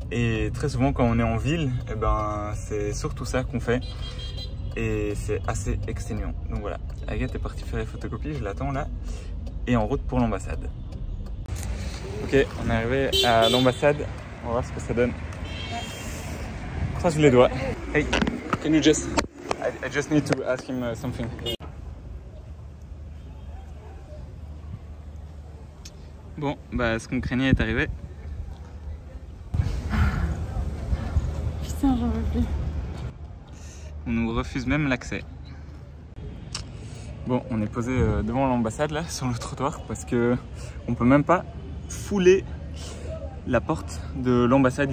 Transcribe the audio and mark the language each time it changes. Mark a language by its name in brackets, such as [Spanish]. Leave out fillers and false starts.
[French] Et très souvent quand on est en ville, eh ben, c'est surtout ça qu'on fait. Et c'est assez exténuant. Donc voilà, Agathe est partie faire les photocopies, je l'attends là. Et en route pour l'ambassade. Ok, on est arrivé à l'ambassade. On va voir ce que ça donne. Croise les doigts. [English] Hey, can you just... I just need to ask him something. [French] Bon, bah ce qu'on craignait est arrivé. Putain, j'en veux plus. On nous refuse même l'accès. Bon, on est posé devant l'ambassade là, sur le trottoir, parce que on peut même pas fouler la porte de l'ambassade.